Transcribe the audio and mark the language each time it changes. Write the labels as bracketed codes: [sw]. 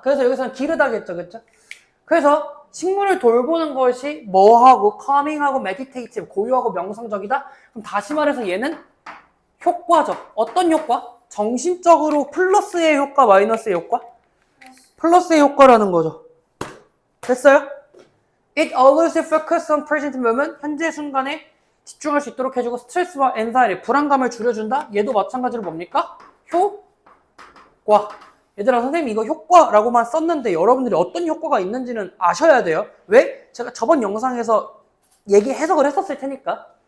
[ko] 그래서 여기서는 기르다겠죠, 그렇죠? 그래서 식물을 돌보는 것이 뭐하고 calming하고 meditative, 고요하고 명상적이다? 그럼 다시 말해서 얘는 효과적. 어떤 효과? 정신적으로 플러스의 효과, 마이너스의 효과? 플러스의 효과라는 거죠. 됐어요? [en] It allows you to focus on present moment. [ko] 현재 순간에 집중할 수 있도록 해주고 스트레스와 anxiety, 불안감을 줄여준다? 얘도 마찬가지로 뭡니까? 효과. 얘들아 선생님 이거 효과라고만 썼는데 여러분들이 어떤 효과가 있는지는 아셔야 돼요. 왜? 제가 저번 영상에서 해석을 했었을 테니까.